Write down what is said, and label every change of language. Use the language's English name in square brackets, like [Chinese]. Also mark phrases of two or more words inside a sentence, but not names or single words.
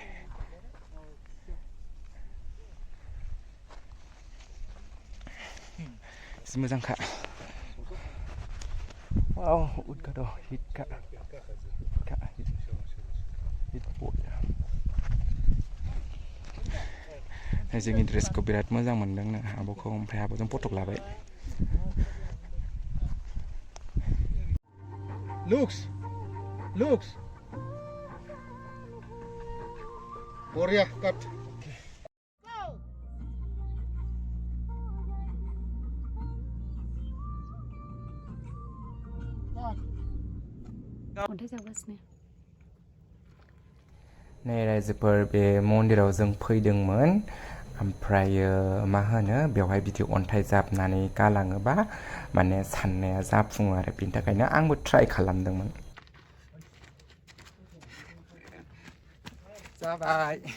[Bodo] एसे मोजांखा वाव उदगाद' हिटखा जोंनि ड्रेसखौ बिराद मोजां मोनदोंनो आब'खौ ओमफ्राय आब'जों फट' लाबाय Looks. Korea cut. अन्थाइ जागासिनो नै रायजोफोर बे मन्दिराव जों फैदोंमोन ओमफ्रायो मा होनो बेवहाय बिदि अन्थाइ जाबनानै गालाङोबा माने साननाया जाफुङो आरो बेनि थाखायनो आंबो ट्राइ खालामदोंमोन जाबाय